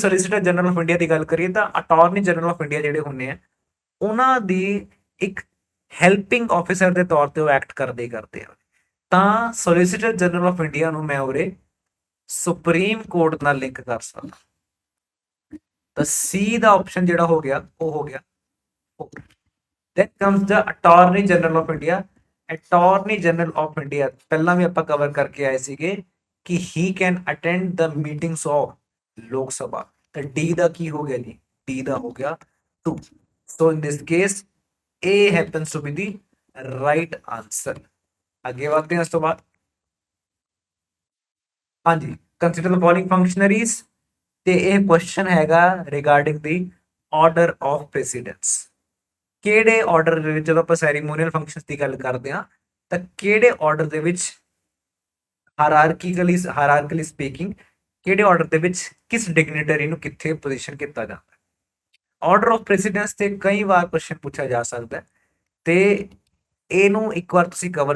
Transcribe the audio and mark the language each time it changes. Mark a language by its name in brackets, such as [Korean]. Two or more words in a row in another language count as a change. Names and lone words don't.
[Punjabi] ਸੋਲਿਸਿਟਰ ਜਨਰਲ ਆਫ ਇੰਡੀਆ ਦੀ ਗੱਲ ਕਰੀਏ ਤਾਂ ਅਟਾਰਨੀ ਜਨਰਲ ਆਫ ਇੰਡੀਆ ਜਿਹੜੇ ਹੁੰਦੇ ਆ ਉਹਨਾਂ ਦੀ ਇੱਕ [English] helping officer [Punjabi] ਦੇ ਤੌਰ ਤੇ ਉਹ ਐਕਟ ਕਰਦੇ ਆ ਤਾਂ ਸੋਲਿਸਿਟਰ ਜਨਰਲ ਆਫ ਇੰਡੀਆ ਨੂੰ ਮੈਂ ਉਰੇ ਸੁਪਰੀਮ ਕੋਰਟ ਨਾਲ ਲਿੰਕ ਕਰ ਸਕਦਾ ਤਾਂ C ਦਾ ਆਪਸ਼ਨ ਜਿਹੜਾ ਹੋ ਗਿਆ ਉਹ ਹੋ ਗਿਆ [English] then comes the attorney general of india attorney general of india [Punjabi] ਪਹਿਲਾਂ ਵੀ ਆਪਾਂ ਕਵਰ ਕਰਕੇ ਆਏ ਸੀਗੇ ਕਿ [English] he can attend the meetings of [Punjabi] ਲੋਕ ਸਭਾ ਤਾਂ D ਦਾ ਕੀ ਹੋ ਗਿਆ ਜੀ D ਦਾ ਹੋ ਗਿਆ 2 [English] so in this case A happens to be the right answer [Punjabi] ਅੱਗੇ ਵਧਦੇ ਹਾਂ ਇਸ ਤੋਂ ਬਾਅਦ ਹਾਂਜੀ [English] consider the following functionaries [Punjabi] ਤੇ ਇਹ ਕੁਐਸਚਨ ਹੈਗਾ [English] regarding the order of precedence [Punjabi] ਕਿਹੜੇ ਆਰਡਰ ਦੇ ਵਿੱਚ ਜਦੋਂ ਆਪਾਂ [English] ceremonial functions [Punjabi] ਦੀ ਗੱਲ ਕਰਦੇ ਹਾਂ ਤਾਂ ਕਿਹੜੇ ਆਰਡਰ ਦੇ ਵਿੱਚ [English] hierarchically speaking [Punjabi] ਕਿਹੜੇ ਆਰਡਰ ਦੇ ਵਿੱਚ ਕਿਸ ਡਿਗਨਿਟਰੀ ਨੂੰ ਕਿੱਥੇ ਪੋਜੀਸ਼ਨ ਕੀਤਾ ਜਾਂਦਾ ਹੈ [English] order of precedence [Punjabi] ਤੇ ਕਈ ਵਾਰ ਕੁਐਸਚਨ ਪੁੱਛਿਆ ਜਾ ਸਕਦਾ ਤੇ ਇਹਨੂੰ ਇੱਕ ਵਾਰ ਤੁਸੀਂ ਕਵਰ